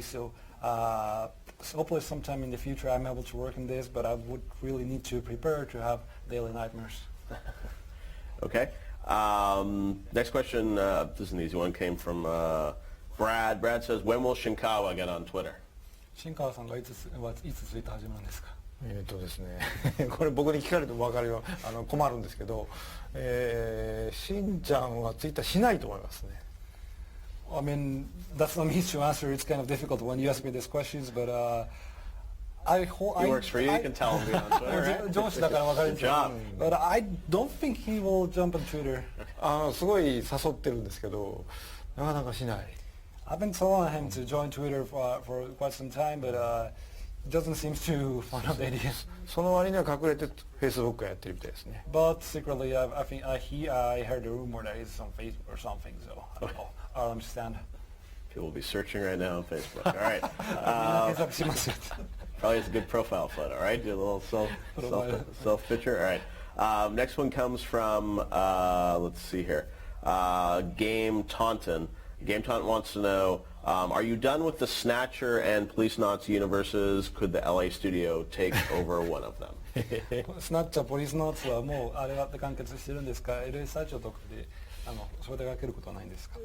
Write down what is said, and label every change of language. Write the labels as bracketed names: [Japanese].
[English] So hopefully sometime in the future I'm able to work on this, but I would really need to prepare to have daily nightmares. Okay. Next question, this is an easy one, came from Brad. Brad says, when will Shinkawa get on Twitter? [Japanese] 新川さんがいつツイート始まるんですか？ですねこれ僕に聞かれても分かるよ困るんですけど、しんちゃんはツイッターしないと思いますね。 [English] I mean, that's not me to answer. It's kind of difficult when you ask me these questions, but He works for you. You can tell him on Twitter, right? [Japanese] 上司だから分かるんですけど [English] job. But I don't think he will jump on Twitter. [Japanese] すごい誘ってるんですけどなかなかしない。 [English] I've been telling him to join Twitter for quite some time, but he doesn't seem to find out the idea. [Japanese] その割には隠れて Facebook やってるみたいですね。 [English] But secretly, I think I heard a rumor that he's on Facebook or something, so I don't know. I don't understand. People will be searching right now on Facebook. All right. [Japanese] 検索しますよ [English] Probably has a good profile photo, right? Do a little self picture. All right. Next one comes from, let's see here, Game Taunton. Game Taunton wants to know, are you done with the Snatcher and Police Knots universes? Could the LA studio take over one of them? [Japanese] スナッチャー、ポリスノーツはもうあれは完結してるんですか？LA スタジオとかでそれでかけることはないんですか？